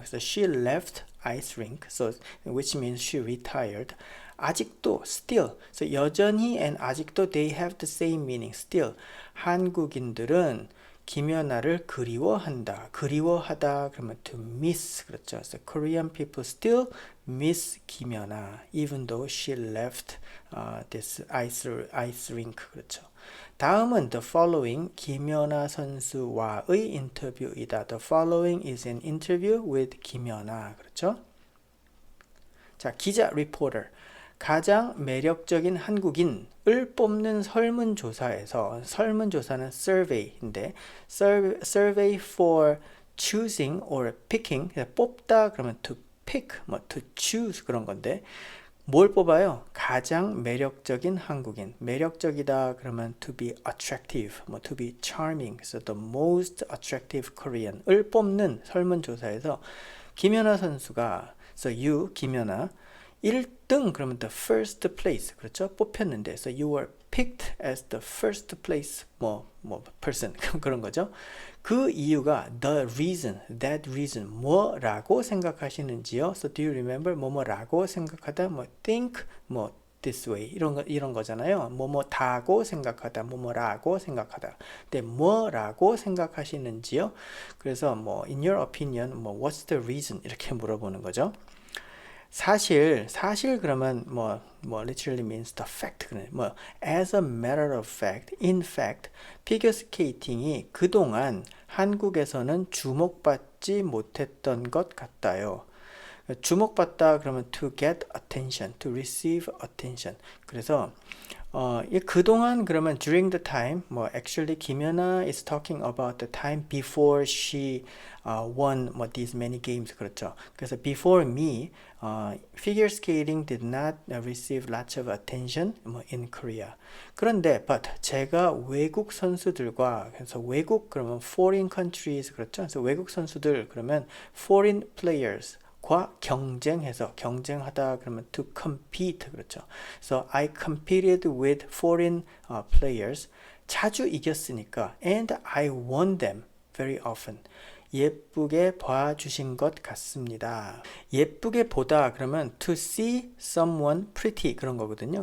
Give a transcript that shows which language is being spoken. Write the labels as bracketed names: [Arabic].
[Korean] 그래서 [English] she left ice rink, so which means she retired. [Korean] 아직도 [English] still, so [Korean] 여전히 [English] and 아직도 they have the same meaning. still [Korean] 한국인들은 김연아를 그리워하다 그러면 [English] to miss, [Korean] 그렇죠. [English] So Korean people still miss 김연아 even though she left this ice rink. [Korean] 그렇죠. 다음은 [English] the following [Korean] 김연아 선수와의 인터뷰이다. [English] The following is an interview with 김연아. [Korean] 그렇죠. 자, 기자 [English] reporter. [Korean] 가장 매력적인 한국인을 뽑는 설문조사에서, 설문조사는 [English] survey [Korean] 인데 [English] survey for choosing or picking, [Korean] 뽑다 그러면 [English] to pick, to choose [Korean] 그런 건데 뭘 뽑아요? 가장 매력적인 한국인. 매력적이다 그러면 [English] to be attractive, to be charming. So the most attractive Korean을 [Korean] 뽑는 설문조사에서 김연아 선수가, [English] so you 김연아 [Korean] 1등 그러면 [English] the first place, [Korean] 그렇죠? 뽑혔는데 [English] so you were picked as the first place person [Korean] 그런 거죠. 그 이유가 [English] the reason, that reason [Korean] 뭐라고 생각하시는지요? [English] So do you remember [Korean] 뭐라고 생각하다, [English] think this way [Korean] 이런 거잖아요. 뭐다고 생각하다, 뭐라고 생각하다. 근데 뭐라고 생각하시는지요? 그래서 [English] in your opinion what's the reason [Korean] 이렇게 물어보는 거죠. 사실 그러면 [English] literally means the fact. as a matter of fact, in fact, [Korean] 피겨스케이팅이 그동안 한국에서는 주목받지 못했던 것 같아요. 주목받다 그러면 [English] to get attention, to receive attention. [Korean] 그래서 그동안 그러면 [English] during the time, actually 김연아 is talking about the time before she won these many games. [Korean] 그렇죠. 그래서 [English] before me, figure skating did not receive lots of attention in Korea. [Korean] 그런데 [English] but [Korean] 제가 외국 선수들과, 그래서 외국 그러면 [English] foreign countries, [Korean] 그렇죠. 그래서 외국 선수들 그러면 [English] foreign players [Korean] 과 경쟁하다 그러면 [English] to compete, [Korean] 그렇죠. [English] So I competed with foreign players. [Korean] 자주 이겼으니까 [English] and I won them very often. [Korean] 예쁘게 봐주신 것 같습니다. 예쁘게 보다 그러면 [English] to see someone pretty [Korean] 그런 거거든요.